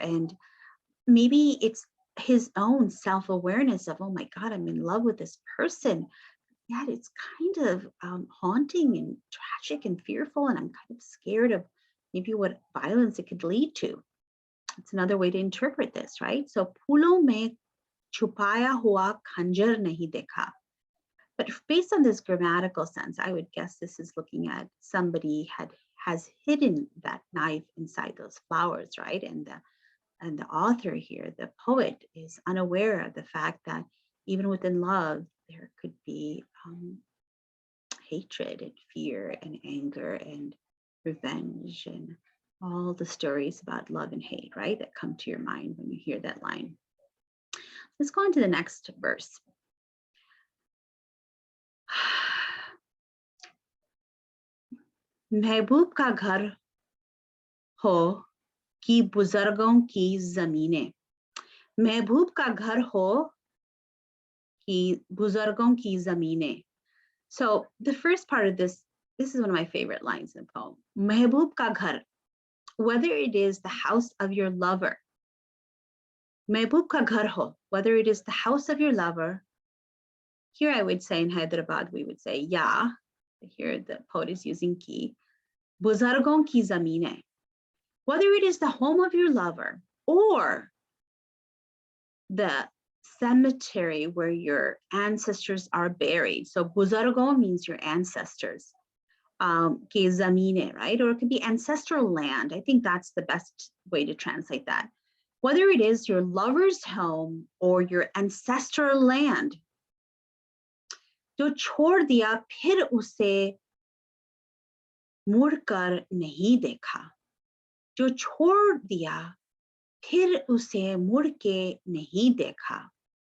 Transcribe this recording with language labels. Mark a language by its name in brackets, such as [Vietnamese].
[English] And maybe it's his own self-awareness of, oh my God, I'm in love with this person. Yet it's kind of haunting and tragic and fearful, and I'm kind of scared of maybe what violence it could lead to. It's another way to interpret this, right? [Hindi] So, फूलों में छुपाया हुआ खंजर नहीं देखा. [English] But based on this grammatical sense, I would guess this is looking at somebody has hidden that knife inside those flowers, right? And the author here, the poet, is unaware of the fact that even within love, there could be hatred and fear and anger and revenge and all the stories about love and hate, right, that come to your mind when you hear that line. Let's go on to the next verse. [Hindi] महबूब का घर हो कि बुजुर्गों की जमीनें. महबूब का घर हो कि बुजुर्गों की जमीनें. [English] So the first part of this is one of my favorite lines in the poem. [Hindi] Mehboob ka ghar, [English] whether it is the house of your lover. [Hindi] Mehboob ka ghar ho, [English] whether it is the house of your lover. Here I would say in Hyderabad, we would say ya. Here the poet is using ki. [Hindi] Buzargon ki zamine. [English] Whether it is the home of your lover or the cemetery where your ancestors are buried. So buzargon means your ancestors. [Hindi] Ki zamine, [English] right? Or it could be ancestral land. I think that's the best way to translate that. Whether it is your lover's home or your ancestral land, [Hindi] जो छोड़ दिया फिर उसे मुड़कर नहीं देखा. जो छोड़ दिया फिर उसे मुड़ के नहीं देखा.